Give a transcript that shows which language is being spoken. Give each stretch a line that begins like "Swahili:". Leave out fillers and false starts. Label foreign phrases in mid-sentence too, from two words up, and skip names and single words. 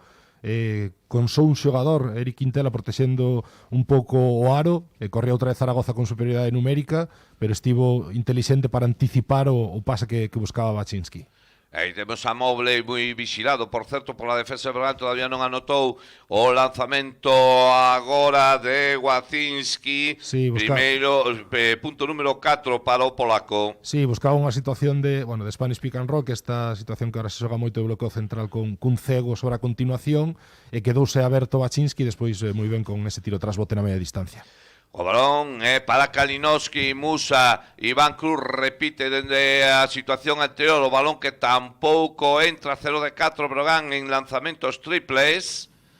Galician: Con só un xogador, Eric Quintela, protexendo un pouco o aro, corría outra vez Zaragoza con superioridade numérica, pero estivo intelixente para anticipar o pase que buscaba Baczynski. Aí temos a Mobley moi vigilado, por certo, pola defensa de Brogan. Todavía non anotou o lanzamento agora de Wacinski. Sí, primeiro, punto número 4 para o polaco. Sí, buscaba unha situación de
English: Spanish pick and roll,
Galician: que esta situación que ahora se xoga moito de bloqueo central cun cego sobre a continuación, e quedouse aberto Baczynski, despois moi ben con ese tiro tras bote na media distancia. O balón para Kalinowski, Musa, Iván Cruz repite dende a situación anterior, o balón que tampouco entra, 0 de 4 Brogan en lanzamentos triples.